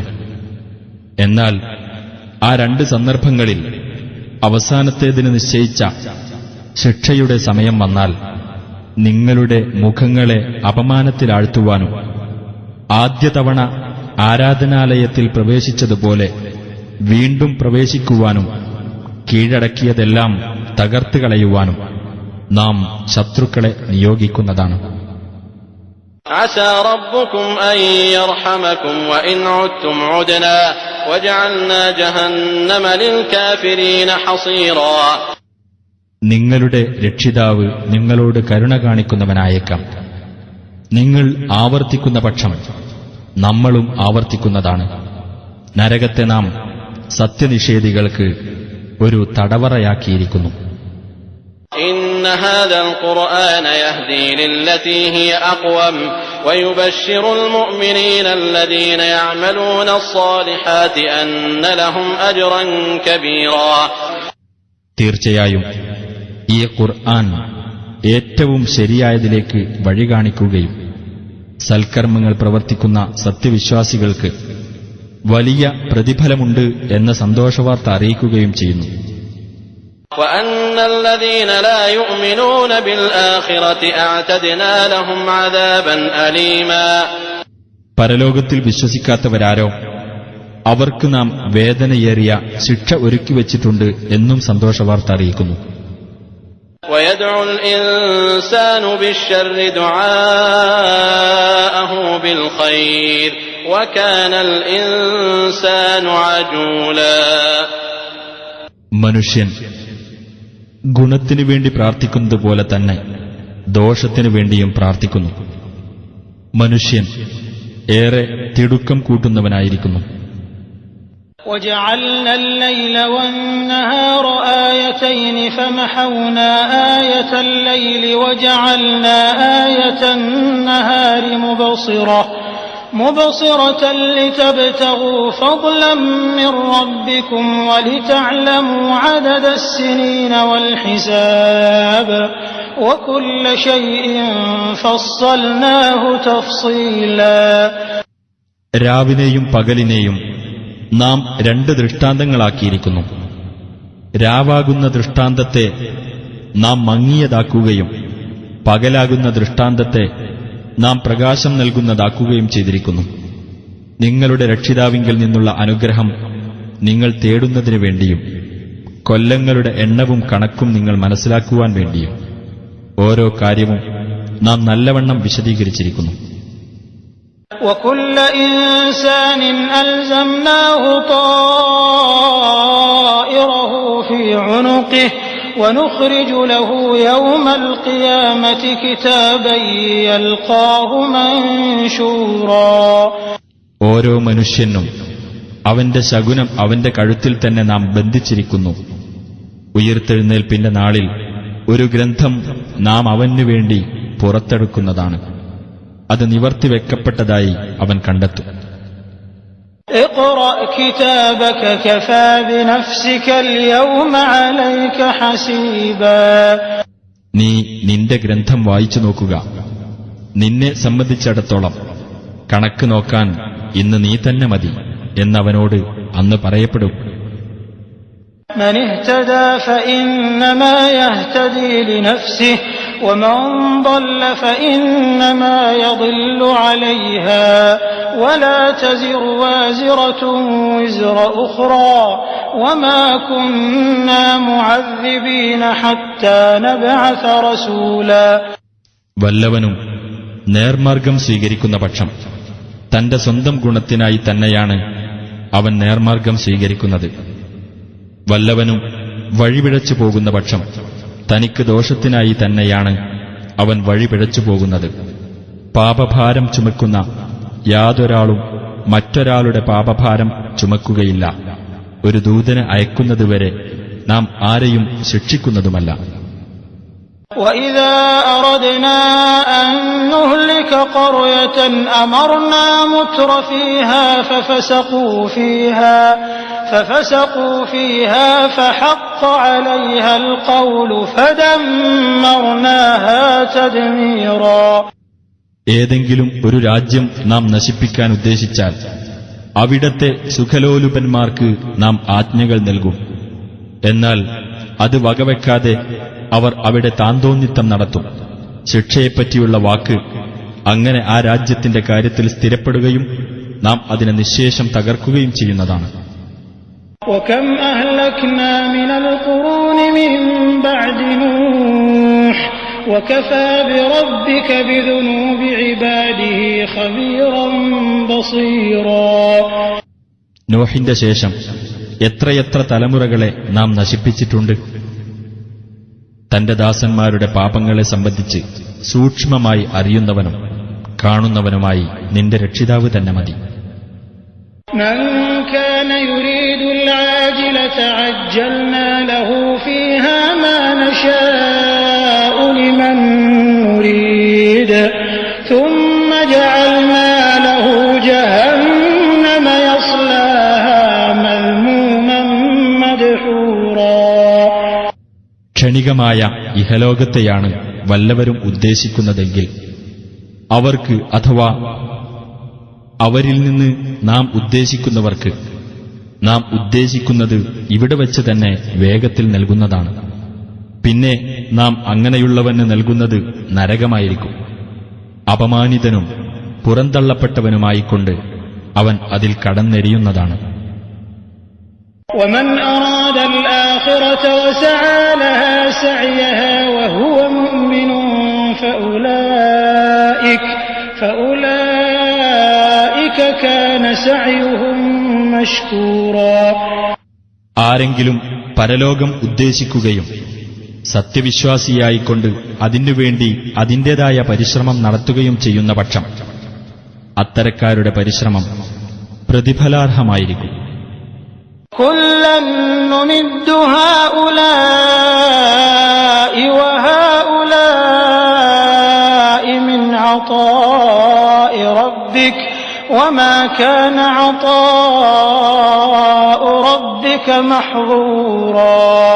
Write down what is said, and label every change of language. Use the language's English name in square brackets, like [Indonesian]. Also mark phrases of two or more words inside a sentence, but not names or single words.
[Malayalam] എന്നാൽ ആ 2 സന്ദർഭങ്ങളിൽ അവസാനത്തേതിന് നിശ്ചയിച്ച ശിക്ഷയുടെ സമയം വന്നാൽ നിങ്ങളുടെ മുഖങ്ങളെ അപമാനത്തിലാഴ്ത്തുവാനും ആദ്യ തവണ ആരാധനാലയത്തിൽ പ്രവേശിച്ചതുപോലെ വീണ്ടും പ്രവേശിക്കുവാനും കീഴടക്കിയതെല്ലാം തകർത്തുകളയുവാനും നാം ശത്രുക്കളെ നിയോഗിക്കുന്നതാണ്. [Arabic] عسى ربكم أن يرحمكم وإن عدتم عدنا وجعلنا جهنم للكافرين حصيرا. [Malayalam] നിങ്ങളുടെ രക്ഷിതാവ് നിങ്ങളോട് കരുണ കാണിക്കുന്നവനായേക്കാം. നിങ്ങൾ ആവർത്തിക്കുന്ന പക്ഷം നമ്മളും ആവർത്തിക്കുന്നതാണ്. നരകത്തെ നാം സത്യനിഷേധികൾക്ക് ഒരു തടവറയാക്കിയിരിക്കുന്നു. [Arabic] إن هذا القرآن يهدي للتي هي أقوم ويبشر المؤمنين الذين يعملون الصالحات أن لهم أجرا كبيرا. [Malayalam] തീർച്ചയായും ഈ ഖുർആൻ ഏറ്റവും ശരിയായതിലേക്ക് വഴി കാണിക്കുകയും സൽക്കർമ്മങ്ങൾ പ്രവർത്തിക്കുന്ന സത്യവിശ്വാസികൾക്ക് വലിയ പ്രതിഫലമുണ്ട് എന്ന സന്തോഷവാർത്ത അറിയിക്കുകയും ചെയ്യുന്നു. [Arabic] وأن الذين لا يؤمنون بالآخرة أعتدنا لهم عذابا أليما. [Malayalam] പരലോകത്തിൽ വിശ്വസിക്കാത്തവരാരോ അവർക്ക് നാം വേദനയേറിയ ശിക്ഷ ഒരുക്കിവച്ചിട്ടുണ്ട് എന്നും സന്തോഷവാർത്ത അറിയിക്കുന്നു. [Arabic] ويدعو الإنسان بالشر دعاءه بالخير وكان الإنسان عجولا. [Malayalam] മനുഷ്യൻ ഗുണത്തിനു വേണ്ടി പ്രാർത്ഥിക്കുന്നത് പോലെ തന്നെ ദോഷത്തിനു വേണ്ടിയും പ്രാർത്ഥിക്കുന്നു. മനുഷ്യൻ ഏറെ തിടുക്കം കൂട്ടുന്നവനായിരിക്കുന്നു. [Arabic] وجعلنا الليل والنهار آيتين فمحونا آية الليل وجعلنا آية النهار مبصرة لتبتغوا فضلا من ربكم ولتعلموا عدد السنين والحساب وكل شيء فصلناه تفصيلا. [Malayalam] രാവിനെയും പകലിനെയും നാം രണ്ട് ദൃഷ്ടാന്തങ്ങളാക്കിയിരിക്കുന്നു. രാവാകുന്ന ദൃഷ്ടാന്തത്തെ നാം മങ്ങിയതാക്കുകയും പകലാകുന്ന ദൃഷ്ടാന്തത്തെ നാം പ്രകാശം നൽകുന്നതാക്കുകയും ചെയ്തിരിക്കുന്നു. നിങ്ങളുടെ രക്ഷിതാവിങ്കിൽ നിന്നുള്ള അനുഗ്രഹം നിങ്ങൾ തേടുന്നതിനു വേണ്ടിയും കൊല്ലങ്ങളുടെ എണ്ണവും കണക്കും നിങ്ങൾ മനസ്സിലാക്കുവാൻ വേണ്ടിയും ഓരോ കാര്യവും നാം നല്ലവണ്ണം വിശദീകരിച്ചിരിക്കുന്നു. [Arabic] وكل إنسان ألزمناه طائره في عنقه ونخرج له يوم القيامة كتابا يلقاه منشورا. [Malayalam] ഓരോ മനുഷ്യനും അവന്റെ ശകുനം അവന്റെ കഴുത്തിൽ തന്നെ നാം ബന്ധിച്ചിരിക്കുന്നു. ഉയിർത്തെഴുന്നേൽപ്പിന്റെ നാളിൽ ഒരു ഗ്രന്ഥം നാം അവനു വേണ്ടി പുറത്തെടുക്കുന്നതാണ്. അത് നിവർത്തിവെക്കപ്പെട്ടതായി അവൻ കണ്ടെത്തും. [Arabic] اقرأ كتابك كفى بنفسك اليوم عليك حسيبا. [Malayalam] നീ നിന്റെ ഗ്രന്ഥം വായിച്ചു നോക്കുക. നിന്നെ സംബന്ധിച്ചിടത്തോളം കണക്ക് നോക്കാൻ ഇന്ന് നീ തന്നെ മതി എന്നവനോട് അന്ന് പറയപ്പെടും. [Arabic] من اهتدى فإنما يهتدي لنفسه ومن ضل فإنما يضل عليها ولا تزر وازرة وزر أخرى وما كنا معذبين حتى نبعث رسولا. [Malayalam] വല്ലവനും നേർമാർഗം സ്വീകരിക്കുന്ന പക്ഷം തന്റെ സ്വന്തം ഗുണത്തിനായി തന്നെയാണ് അവൻ നേർമാർഗം സ്വീകരിക്കുന്നത്. വല്ലവനും വഴിപിഴച്ചു പോകുന്ന പക്ഷം തനിക്ക് ദോഷത്തിനായി തന്നെയാണ് അവൻ വഴിപിഴച്ചു പോകുന്നത്. പാപഭാരം ചുമക്കുന്ന യാതൊരാളും മറ്റൊരാളുടെ പാപഭാരം ചുമക്കുകയില്ല. ഒരു ദൂതനെ അയക്കുന്നതുവരെ നാം ആരെയും ശിക്ഷിക്കുന്നതുമല്ല. [Arabic] وَإِذَا أَرَدْنَا أَن نُّهْلِكَ قَرْيَةً أَمَرْنَا مُتْرَ فِيهَا فَفَسَقُوا فِيهَا فَحَقَّ عَلَيْهَا الْقَوْلُ فَدَمَّرْنَاهَا تَدْمِيرًا. [Malayalam] ഏതെങ്കിലും ഒരു രാജ്യം നാം നശിപ്പിക്കാൻ ഉദ്ദേശിച്ചാൽ അവിടത്തെ സുഖലോലുപന്മാർക്ക് നാം ആജ്ഞകൾ നൽകും. എന്നാൽ അത് വകവെക്കാതെ അവർ അവിടെ താന്തോന്നിത്തം നടത്തും. ശിക്ഷയെപ്പറ്റിയുള്ള വാക്ക് അങ്ങനെ ആ രാജ്യത്തിന്റെ കാര്യത്തിൽ സ്ഥിരപ്പെടുകയും നാം അതിനെ നിശ്ശേഷം തകർക്കുകയും ചെയ്യുന്നതാണ്. [Arabic] وَكَمْ أَهْلَكْنَا مِنَ الْقُرُونِ مِن بَعْدِ نُوحٍ وكفى بربك بذنوب عباده خبيرا بصيرا. [Malayalam] നോഹിന്റെ ശേഷം എത്രയെത്ര തലമുറകളെ നാം നശിപ്പിച്ചിട്ടുണ്ട്. തന്റെ ദാസന്മാരുടെ പാപങ്ങളെ സംബന്ധിച്ച് സൂക്ഷ്മമായി അറിയുന്നവനും കാണുന്നവനുമായി നിന്റെ രക്ഷിതാവ് തന്നെ മതി. [Arabic] من كان يريد العاجلة عجلنا له فيها ما نشاء لمن نريد ثم جعلنا له جهنم يصلاها مذموما مدحورا. [Malayalam] ക്ഷണികമായ ഇഹലോകത്തെയാണ് വല്ലവരും ഉദ്ദേശിക്കുന്നതെങ്കിൽ അവർക്ക് അഥവാ അവരിൽ നിന്ന് നാം ഉദ്ദേശിക്കുന്നവർക്ക് നാം ഉദ്ദേശിക്കുന്നത് ഇവിടെ വച്ച് തന്നെ വേഗത്തിൽ നൽകുന്നതാണ്. പിന്നെ നാം അങ്ങനെയുള്ളവന് നൽകുന്നത് നരകമായിരിക്കും. അപമാനിതനും പുറന്തള്ളപ്പെട്ടവനുമായിക്കൊണ്ട് അവൻ അതിൽ കടന്നെരിയുന്നതാണ്. [Arabic] ومن أراد الآخرة وسعى لها سعيها وهو مؤمن فأولئك كان سعيهم مشكورا. [Malayalam] ആരെങ്കിലും പരലോകം ഉദ്ദേശിക്കുകയും സത്യവിശ്വാസിയായിക്കൊണ്ട് അതിനുവേണ്ടി അതിന്റേതായ പരിശ്രമം നടത്തുകയും ചെയ്യുന്ന പക്ഷം അത്തരക്കാരുടെ പരിശ്രമം പ്രതിഫലാർഹമായിരിക്കും. [Arabic] كُلًّا نُّمِدُّ هَٰؤُلَاءِ وَهَٰؤُلَاءِ مِنْ عَطَاءِ رَبِّكَ وَمَا كَانَ عَطَاءُ رَبِّكَ مَحْظُورًا.